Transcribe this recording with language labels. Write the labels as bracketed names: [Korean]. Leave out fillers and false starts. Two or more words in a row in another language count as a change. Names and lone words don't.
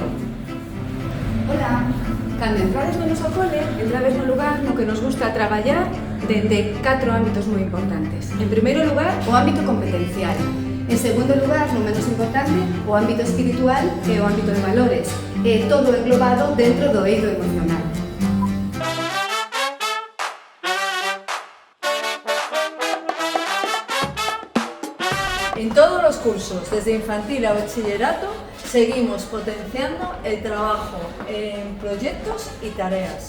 [Galician] Hola, cando entrades no noso cole, entrades no lugar no que nos gusta traballar dende 4 ámbitos moi importantes. En primeiro lugar, o ámbito competencial. En segundo lugar, non menos importante, o ámbito espiritual e o ámbito de valores. E todo englobado dentro do eido emocional. [Spanish] En todos los cursos, desde infantil a bachillerato, seguimos potenciando el trabajo en proyectos y tareas.